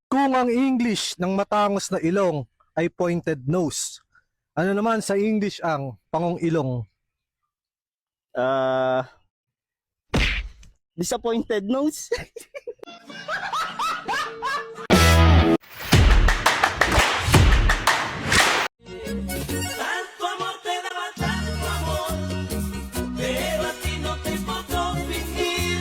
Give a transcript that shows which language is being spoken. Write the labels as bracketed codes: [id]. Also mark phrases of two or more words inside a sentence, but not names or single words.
[tl] Kung ang English ng matangos na ilong ay [en] pointed nose, [tl] ano naman sa English ang pangong ilong? [en] Disappointed nose. [es] Tanto amor te daba tanto amor, pero a ti no te importó fingir.